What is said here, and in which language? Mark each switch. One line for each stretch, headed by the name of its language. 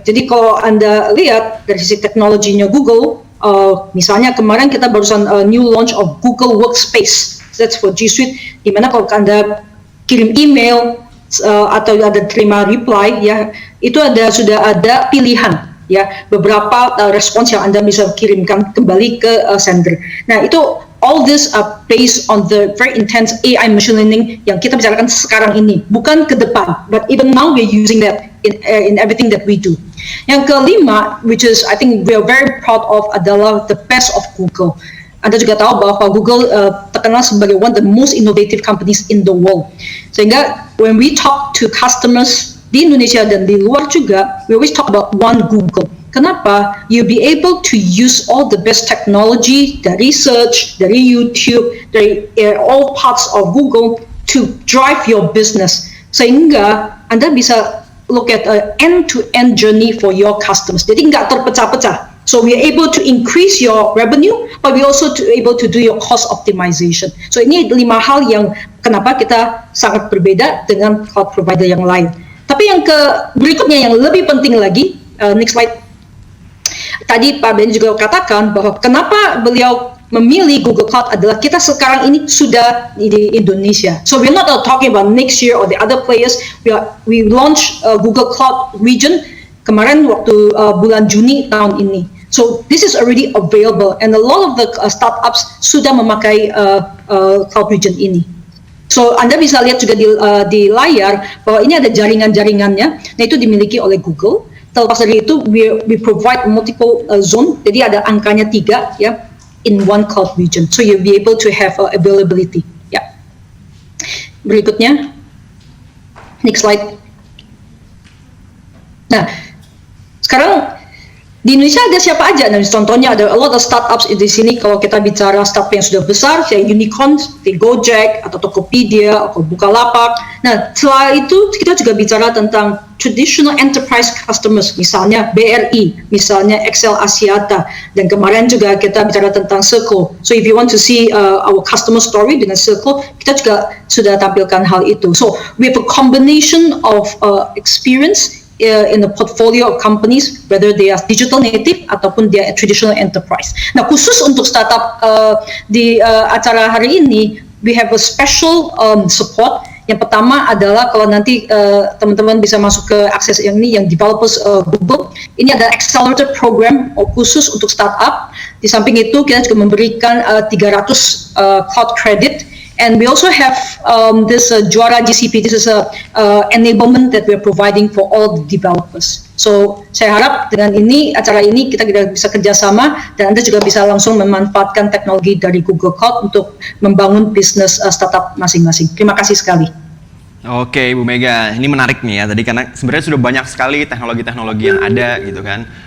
Indonesian: Jadi kalau Anda lihat dari sisi teknologinya Google, misalnya kemarin kita barusan
English: new launch of Google Workspace, that's for G Suite,
Indonesian: di mana kalau Anda kirim email atau ada terima reply, ya itu sudah ada pilihan, ya beberapa respons yang Anda bisa kirimkan kembali ke sender.
English: Nah itu all this are based on the very intense AI machine learning
Indonesian: yang kita bicarakan sekarang ini, bukan ke depan,
English: but even now we're using that in everything that we do.
Indonesian: Yang kelima,
English: which is I think we are very proud of, adalah the best of Google.
Indonesian: Anda juga tahu bahwa Google terkenal sebagai
English: one of the most innovative companies in the world. Sehingga when we talk to customers
Indonesian: di Indonesia dan di luar juga,
English: we always talk about one Google. Kenapa? You'll be able to use all the best technology
Indonesian: dari search, dari YouTube, dari
English: all parts of Google to drive your business.
Indonesian: Sehingga Anda bisa
English: look at an end-to-end journey for your customers.
Indonesian: Jadi nggak terpecah-pecah.
English: So we are able to increase your revenue, but we also able to do your cost optimization.
Indonesian: So ini 5 hal yang kenapa kita sangat berbeda dengan cloud provider yang lain. Tapi yang berikutnya yang lebih penting lagi,
English: next slide.
Indonesian: Tadi Pak Ben juga katakan bahwa kenapa beliau memilih Google Cloud adalah kita sekarang ini sudah di Indonesia.
English: So we're not talking about next year or the other players. We launch
Indonesian: Google Cloud region kemarin waktu bulan Juni tahun ini.
English: So this is already available and a lot of the startups
Indonesian: sudah memakai cloud region ini. So Anda bisa lihat juga di layar bahwa ini ada jaringan-jaringannya. Nah itu dimiliki oleh Google. Terlepas dari itu,
English: we provide multiple zone.
Indonesian: Jadi ada angkanya 3 ya
English: in one cloud region. So you'll be able to have availability.
Indonesian: Ya. Berikutnya,
English: next slide.
Indonesian: Nah, sekarang di Indonesia ada siapa aja? Nah, contohnya ada
English: a lot of startups
Indonesian: di sini. Kalau kita bicara startup yang sudah besar, kayak unicorn, seperti Gojek atau Tokopedia atau Bukalapak. Nah, setelah itu kita juga bicara tentang
English: traditional enterprise customers,
Indonesian: misalnya BRI, misalnya Excel Asiata, dan kemarin juga kita bicara tentang Circle.
English: So if you want to see our customer story
Indonesian: dengan Circle, kita juga sudah tampilkan hal itu.
English: So we have a combination of experience in the portfolio of companies, whether they are digital native ataupun they are traditional enterprise.
Indonesian: Nah, khusus untuk startup di acara hari ini,
English: we have a special support.
Indonesian: Yang pertama adalah kalau nanti teman-teman bisa masuk ke akses yang ini, yang developers Google, ini ada accelerator program khusus untuk startup. Di samping itu kita juga memberikan 300 cloud credit.
English: And we also have this Juara GCP. This is a enablement that we are providing for all the developers.
Indonesian: So saya harap dengan acara ini kita bisa kerjasama dan Anda juga bisa langsung memanfaatkan teknologi dari Google Cloud untuk membangun bisnis startup masing-masing. Terima kasih sekali. Oke, Bu Mega, ini menarik nih ya. Tadi karena sebenarnya sudah banyak sekali teknologi-teknologi yang ada gitu kan.